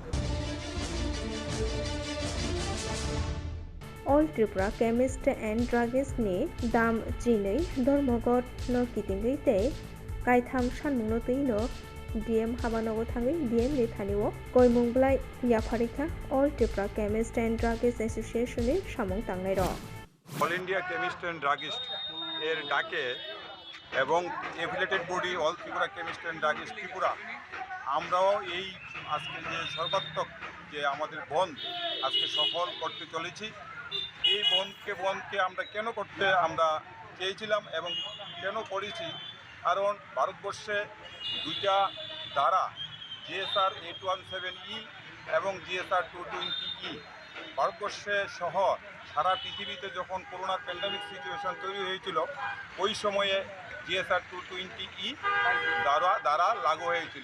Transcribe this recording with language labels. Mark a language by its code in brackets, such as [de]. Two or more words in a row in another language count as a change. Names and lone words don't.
[trp] All Tripura Chemist and Druggist ni dam jinei dormogot no kitingei tei kaitham sanmungno tino DM habanogo thangai DM ni thaniwo koimungblai yafarika All Tripura Chemist and Druggist Association ni samung tangnai ro [bn] অল ইন্ডিয়া কেমিস্ট অ্যান্ড ড্রাগিস্ট এর ডাকে এবং এফিলেটেড বডি অল ত্রিপুরা কেমিস্ট অ্যান্ড ড্রাগিস্ট ত্রিপুরা আমরাও এই আজকে যে সর্বাত্মক যে আমাদের বন্ধ আজকে সফল করতে চলেছি। এই বন্ধকে আমরা কেন করতে আমরা চেয়েছিলাম এবং কেন করেছি, কারণ ভারতবর্ষে দুইটা ধারা GSR 817E এবং GSR 220E ভারতবর্ষে সহ সারা পৃথিবীতে যখন করোনার [en] pandemic situation [bn] তৈরি হয়েছিল ওই সময়ে GSR 220E দ্বারা লাগু হয়েছিল।